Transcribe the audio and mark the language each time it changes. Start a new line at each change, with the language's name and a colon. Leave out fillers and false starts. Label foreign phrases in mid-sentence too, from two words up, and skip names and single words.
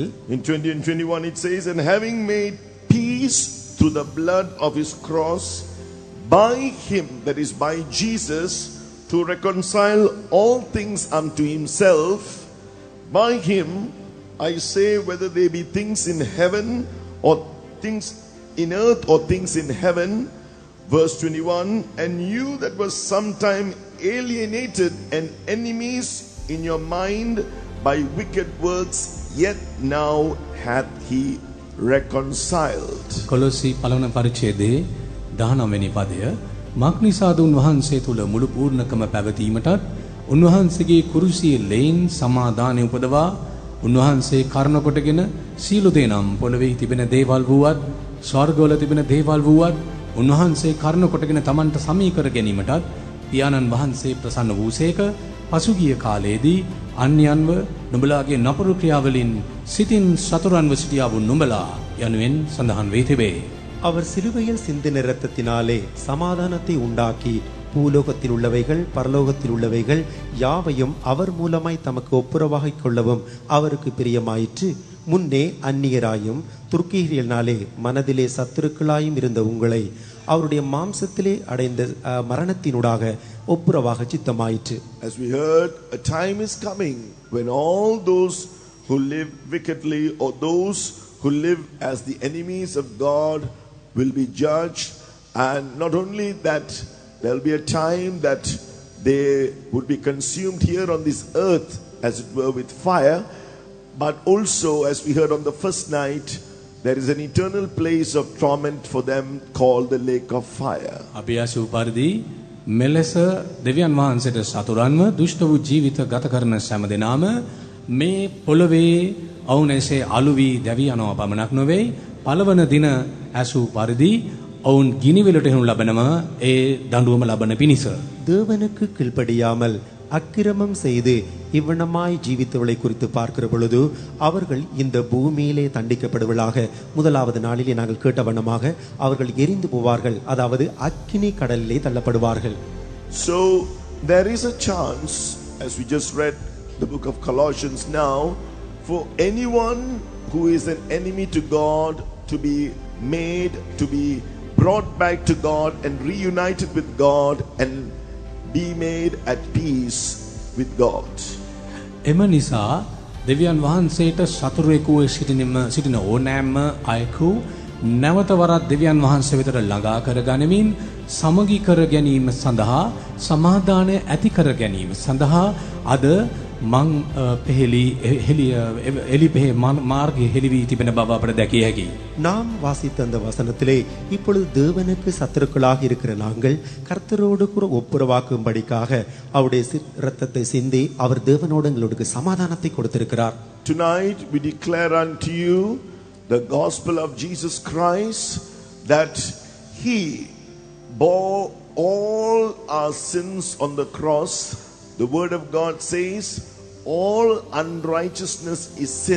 English: In 20 and 21 it says, and having made peace through the blood of His cross, by Him, that is by Jesus, to reconcile all things unto himself. By him, I say, whether they be things in heaven or things in earth or things in heaven. Verse 21, and you that was sometime alienated and enemies in your mind by wicked works, yet now hath he reconciled.
Sinhala: කොලොසි පළවන පරිච්ඡේදයේ 19 වෙනි පදය මක්නිසාද උන්වහන්සේ තුල මුළු පූර්ණකම පැවතීමටත් උන්වහන්සේගේ කුරුසියේ ලෙයින් සමාදානය උපදවා උන්වහන්සේ කර්ණ කොටගෙන සීල දෙනම් පොළවේ තිබෙන දේවල් වූවත් ස්වර්ගවල තිබෙන දේවල් වූවත් උන්වහන්සේ කර්ණ කොටගෙන තමන්ට සමී කර ගැනීමටත් පියාණන් වහන්සේ ප්‍රසන්න වූසේක පසුගිය කාලයේදී අන්‍යයන්ව නුඹලාගේ නපුරු ක්‍රියාවලින් සිතින් සතුරන්ව සිටියා වූ නුඹලා යනුවෙන් සඳහන් වේ තිබේ.
Tamil: அவர் சிலுவையில் சிந்தின இரத்தத்தினாலே சமாதானத்தை உண்டாக்கி பூலோகத்தில் உள்ளவைகள் பரலோகத்தில் உள்ளவைகள் யாவையும் அவர் மூலமாய் தமக்கு ஒப்புரவாகிக் கொள்ளவும் அவருக்கு பிரியமாயிற்று. முன்னே அந்நியராயும் துர்க்கீரியனாலே மனதிலே சத்துருக்களாயும் இருந்த உங்களை அவருடைய மாம்சத்திலே அடைந்த மரணத்தினூடாக ஒப்புரவாக சித்தமாயிற்று.
English: As we heard, a time is coming when all those who live wickedly or those who live as the enemies of God will be judged, and not only that, there will be a time that they would be consumed here on this earth as it were with fire, but also, as we heard on the first night, there is an eternal place of torment for them called the lake of fire.
Sinhala: අපි ආසු පරිදි මෙලෙස දෙවියන් වහන්සේට සතුරන්ව දුෂ්ට වූ ජීවිත ගත කරන සෑම දෙනාම මේ පොළවේ ඔවුන්සේ අලු වී දැවි යනවා පමණක් නොවේ පළවන දින ඇසු පරිදි ඔවුන් ගිනිවෙලට එනු ලබනම ඒ දඬුවම ලබන පිණිස
Tamil: தேவனுக்கு கீழ்ப்படியாமல் அக்கிரமம் செய்து இவ்வனமாய் ஜீவித்தவளை குறித்து பார்க்கிற பொழுது அவர்கள் இந்த பூமியிலே தண்டிக்கப்படுவதாக முதலாவது நாளிலே நாங்கள் கேட்ட வண்ணமாக அவர்கள் எரிந்து போவார்கள், அதாவது அக்கினி கடலிலே தள்ளப்படுவார்கள்.
English: So there is a chance, as we just read the book of Colossians now, for anyone who is an enemy to God to be made, to be brought back to God and reunited with God and be made at peace with God.
Sinhala: එම නිසා දෙවියන් වහන්සේට සතුරෙකු සිටින ඕනෑම අයෙකු නැවත වරක් දෙවියන් වහන්සේ වෙතට ළඟා කර ගනිමින් සමගි කර ගැනීම සඳහා සමාදානය ඇති කර ගැනීම සඳහා අද මං එලිපෙහෙ මාර්ගයේ හෙළිවී තිබෙන බව අපට දැකිය හැකියි.
Tamil: நாம் வாசித்த அந்த வசனத்திலே இப்பொழுது தேவனுக்கு சத்துருக்களாக இருக்கிற நாங்கள் கர்த்தரோடு கூட ஒப்புரவாக்கும்படிக்காக அவருடைய இரத்தத்தை சிந்தி அவர் தேவனோடு எங்களுக்கு சமாதானத்தை கொடுத்திருக்கிறார்.
English: Tonight we declare unto you the gospel of Jesus Christ, that he bore all our sins on the cross. The word of God says all unrighteousness is sin.